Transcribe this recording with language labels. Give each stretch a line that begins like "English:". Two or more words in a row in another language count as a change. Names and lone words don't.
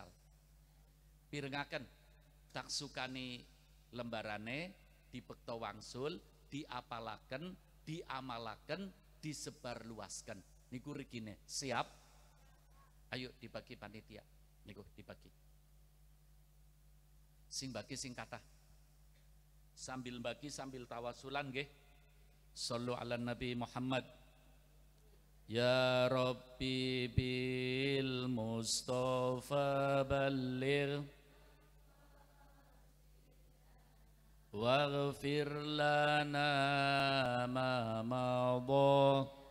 Javanese: Pirengaken taksukani lembarane dipekta wangsul, diapalaken, diamalaken, disebarluaskan. Niku regine. Siap? Ayo dibagi panitia. Niku dibagi. Sing bagi sing kathah. Sambil bagi sambil tawasulan nggih.
Arabic: صلوا على النبي محمد. يا ربي بالمصطفى بلغ واغفر لنا ما مضى.